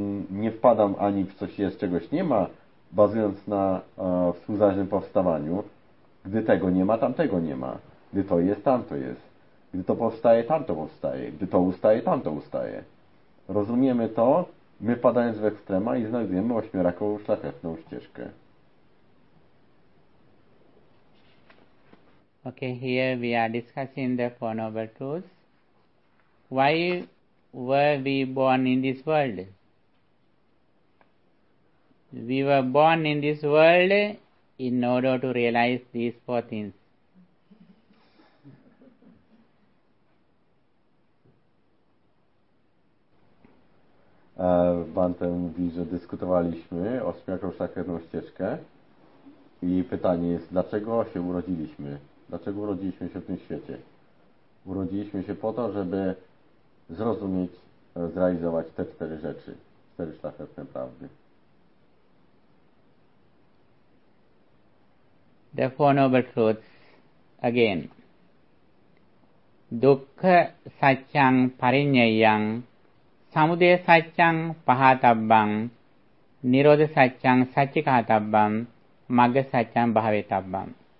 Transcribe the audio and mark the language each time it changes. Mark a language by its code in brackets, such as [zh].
[pl] nie wpadam ani w coś jest, czegoś nie ma, bazując na współzależnym powstawaniu, gdy tego nie ma, tamtego nie ma, gdy to jest, tamto jest, gdy to powstaje, tamto powstaje, gdy to ustaje, tamto ustaje. Rozumiemy to, my wpadając w ekstrema i znajdujemy ośmiorakową szlachetną ścieżkę. [en] Okay, here we are discussing the Four Noble Truths. Why were we born in this world? We were born in this world in order to realize these four things. [pl] Bante mówi, że dyskutowaliśmy o ośmiorakową szlachetną ścieżkę i pytanie jest, dlaczego się urodziliśmy? Dlaczego urodziliśmy się w tym świecie? Urodziliśmy się po to, żeby zrozumieć, zrealizować te cztery rzeczy, cztery szlachetne prawdy. [en] The Four Noble Truths, again. [pi] Dukkha satyam parinyayam, samudaya satyam pahatabbam, nirodha satyam sacchikahatabbam, magga satyam bhavetabbam.